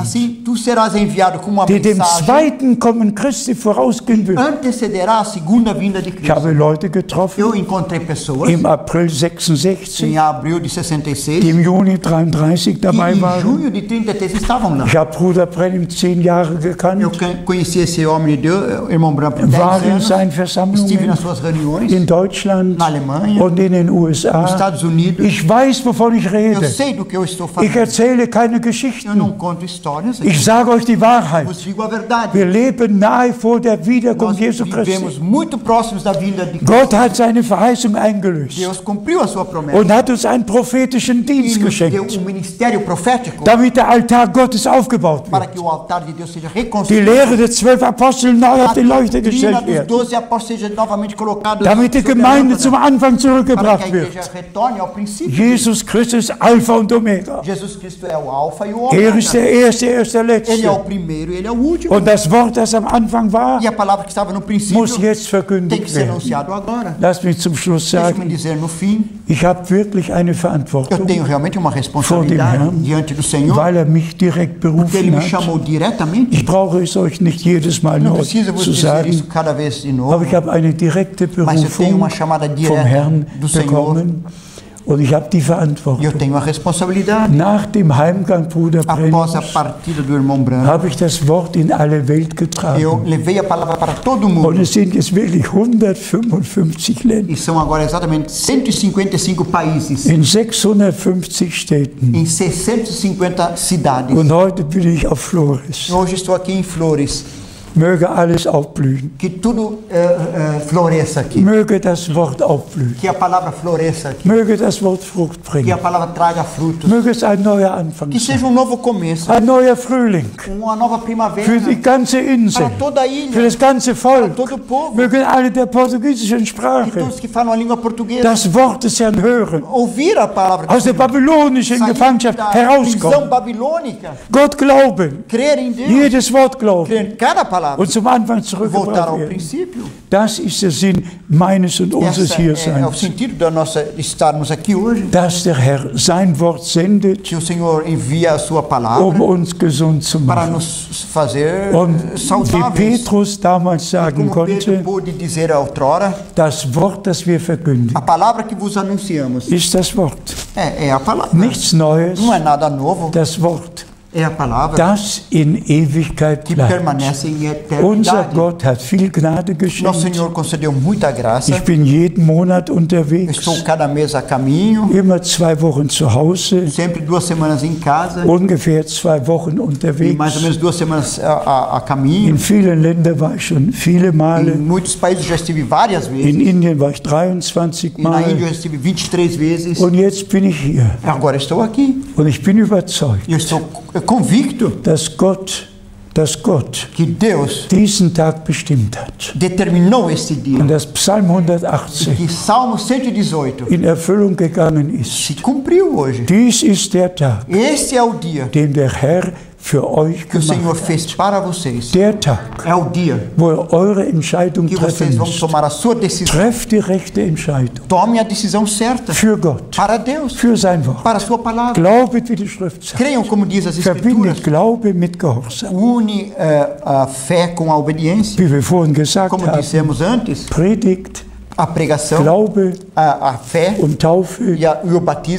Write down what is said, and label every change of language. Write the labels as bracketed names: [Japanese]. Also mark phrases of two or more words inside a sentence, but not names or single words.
[Portuguese] assim tu serás enviado com uma [German] die dem [Portuguese] mensagem [German] zweiten Kommen Christi vorausgehen wird. [Portuguese] antecederá a segunda vinda de [German] Ich [Portuguese] Cristo. [German] habe Leute getroffen [Portuguese] Eu encontrei pessoas [German] im April 66, [Portuguese] em abril de 66 [German] die im Juni 33 [Portuguese] que [German] dabei [Portuguese] em [German] waren. [Portuguese] junho de 33 estavam lá. [German] Ich habe Bruder Brennim 10 Jahre [Portuguese] Eu [German] gekannt, [Portuguese] conheci esse homem de Deus, irmão Branco, por 10 [German] war in [Portuguese] anos. [German] seinen [Portuguese] Estive [German] Versammlungen [Portuguese] nas suas reuniões [German] in Deutschland [Portuguese] na Alemanha, [German] und in den USA. [Portuguese] nos Estados Unidos. [German] Ich weiß, wovon ich [Portuguese] Eu [German] rede. [Portuguese] sei do que eu estou [German] Ich [Portuguese] falando. [German] erzähle keine [Portuguese] Eu [German] Geschichten. [Portuguese] não conto histórias aqui. [German] Ich sage euch die Wahrheit. [Portuguese] Eu digo a verdade. [German] Wir leben nahe vor der [Portuguese] Nós [German] Wiederkunft Jesu Christi. [Portuguese] vivemos muito próximos da vinda de Cristo. [German] Gott hat seine Verheißung eingelöst [Portuguese] Deus cumpriu a sua promessa [German] und hat uns einen prophetischen [Portuguese] e [German] Dienst [Portuguese] nos deu [German] geschenkt, [Portuguese] ministério profético [German] damit der Altar Gottes aufgebaut [Portuguese] para [German] wird. [Portuguese] que o altar de Deus seja [German] Die [Portuguese] reconstruído. [German] Lehre der 12 Apostel neu auf [Portuguese] A [German] die Leuchte [Portuguese] doutrina [German] gestellt [Portuguese] dos [German] wird, [Portuguese] 12 apóstolos seja novamente colocada [German] damit die [Portuguese] sobre a [German] Gemeinde [Portuguese] lâmpada, [German] zum Anfang [Portuguese] para que a [German] zurückgebracht [Portuguese] igreja [German] wird. [Portuguese] retorne ao princípio. [German] Jesus Christus Alpha und Omega. [Portuguese] Jesus Cristo é o alfa e o [German] Er ist [Portuguese] ômega. [German] der Erste, er ist der [Portuguese] Ele é [German] Letzte. [Portuguese] o primeiro, ele é o último. [German] Und das Wort, das am Anfang war, [Portuguese] E a palavra que estava no princípio [German] muss jetzt [Portuguese] tem que [German] verkündigt [Portuguese] ser [German] werden. [Portuguese] anunciado agora. [German] Lass mich zum Schluss [Portuguese] Deixa-me [German] sagen, [Portuguese] dizer no fim, [German] ich habe wirklich eine [Portuguese] eu [German] Verantwortung, [Portuguese] tenho realmente uma [German] Vor dem [Portuguese] responsabilidade [German] Herrn, [Portuguese] diante do Senhor, [German] weil er mich direkt [Portuguese] porque Ele [German] berufen [Portuguese] me [German] hat. [Portuguese] chamou diretamente. [German] Ich brauche es euch nicht jedes Mal [Portuguese] Não [German] neu [Portuguese] precisa vos [German] zu [Portuguese] dizer isso [German] sagen, [Portuguese] cada vez de [German] aber [Portuguese] novo, [German] ich habe eine direkte [Portuguese] mas eu tenho [German] Berufung [Portuguese] uma chamada [German] vom [Portuguese] direta [German] Herrn [Portuguese] do Senhor [German] bekommen und ich habe die [Portuguese] e eu [German] Verantwortung. [Portuguese] tenho a responsabilidade. [German] Nach dem Heimgang Bruder [Portuguese] Após a [German] Brennims [Portuguese] partida do irmão Branco, [German] habe ich das Wort in alle Welt [Portuguese] eu [German] getragen. [Portuguese] levei a palavra para todo [German] Und [Portuguese] mundo. [German] es sind jetzt wirklich 155 Länder [Portuguese] E são agora exatamente 155 países, [German] in 650 Städten. [Portuguese] em 650 cidades. [German] Und heute bin ich auf Flores. [Portuguese] Hoje estou aqui em Flores. [German] Möge alles aufblühen. [Portuguese] Que tudo floresça aqui. [German] Möge das Wort aufblühen. [Portuguese] Que a palavra floresça aqui. [German] Möge das Wort Frucht [Portuguese] Que [German] bringen. [Portuguese] a palavra traga frutos. [German] Möge es ein neuer Anfang [Portuguese] Que [German] sein. [Portuguese] seja um novo começo. [German] Ein neuer Frühling. [Portuguese] Uma nova primavera. [German] Für die ganze Insel. [Portuguese] Para toda a [German] Für [Portuguese] ilha. [German] das ganze Volk. [Portuguese] Todo o povo. [German] Mögen alle der portugiesischen [Portuguese] Que [German] Sprache [Portuguese] todos que falam a língua portuguesa. [German] das Wort des Herrn hören. [Portuguese] Ouvir a palavra do [German] Aus der [Portuguese] Senhor. [German] babylonischen [Portuguese] Sair [German] Gefangenschaft [Portuguese] da prisão [German] herauskommen. [Portuguese] babilônica. [German] Gott glauben. [Portuguese] Crer em Deus. [German] Jedes Wort glauben. [Portuguese] Crer em cada palavra. [German] Und zum Anfang [Portuguese] Voltar [German] zurückgebracht [Portuguese] ao [German] werden. [Portuguese] princípio. [German] Das ist der Sinn meines und unseres [Portuguese] Esse é o [German] Hierseins. [Portuguese] sentido da nossa estarmos aqui hoje. [German] Dass der Herr sein Wort sendet, [Portuguese] Que o Senhor envia a sua palavra [German] uns gesund zu [Portuguese] para [German] machen. [Portuguese] nos fazer [German] Und wie [Portuguese] saudáveis. [German] Petrus damals sagen [Portuguese] Como Pedro [German] konnte, [Portuguese] pôde dizer outrora, [German] das Wort, das wir verkündigen, [Portuguese] a palavra que vos anunciamos [German] ist das Wort. [Portuguese] é a palavra. [German] Nichts Neues, [Portuguese] Não é nada novo, [German] das Wort, [Portuguese] é a palavra [German] das in Ewigkeit [Portuguese] que [German] bleibt. [Portuguese] permanece em [German] Unser [Portuguese] eternidade. [German] Gott hat viel Gnade [Portuguese] Nosso [German] geschenkt. [Portuguese] Senhor concedeu muita graça. [German] Ich bin jeden Monat unterwegs, [Portuguese] Estou cada mês a caminho, [German] immer 2 Wochen zu Hause, [Portuguese] sempre 2 semanas em casa [German] ungefähr 2 Wochen [Portuguese] e mais ou [German] unterwegs. [Portuguese] menos 2 semanas a caminho. [German] In vielen Ländern war ich schon viele [Portuguese] Em [German] Male. [Portuguese] muitos países já estive várias [German] In [Portuguese] vezes. [German] Indien war ich 23 [Portuguese] E na Índia [German] Mal. [Portuguese] eu estive 23 vezes. [German] Und jetzt bin ich hier. [Portuguese] Agora estou aqui. [German] Und ich bin überzeugt, [Portuguese] E eu estou convicto [German] dass Gott [Portuguese] que Deus [German] diesen Tag bestimmt hat. [Portuguese] determinou este dia. [German] Und dass Psalm 118 [Portuguese] Que Salmo 118 [German] in Erfüllung gegangen ist. [Portuguese] se cumpriu hoje. [German] Dies ist der Tag, [Portuguese] Este é o dia [German] den der Herr für euch [Portuguese] que o Senhor [German] gemacht hat. [Portuguese] fez para vocês. [German] Der Tag, [Portuguese] É o dia [German] wo ihr eure Entscheidung [Portuguese] que [German] treffen [Portuguese] vocês vão [German] müsst. [Portuguese] tomar a sua decisão. [German] Trefft die rechte Entscheidung [Portuguese] Tome a decisão certa [German] für Gott, [Portuguese] para Deus, [German] für sein Wort. [Portuguese] para a sua palavra. [German] Glaubet, wie die Schrift sagt. [Portuguese] Creiam como diz as Escrituras. [German] Verbindet Glaube mit Gehorsam. [Portuguese] Une a fé com a obediência. [German] Wie wir vorhin gesagt [Portuguese] Como [German] haben, [Portuguese] dissemos antes, [German] Predigt, [Portuguese] a pregação, [German] Glaube [Portuguese] a fé [German] und Taufe [Portuguese] e o batismo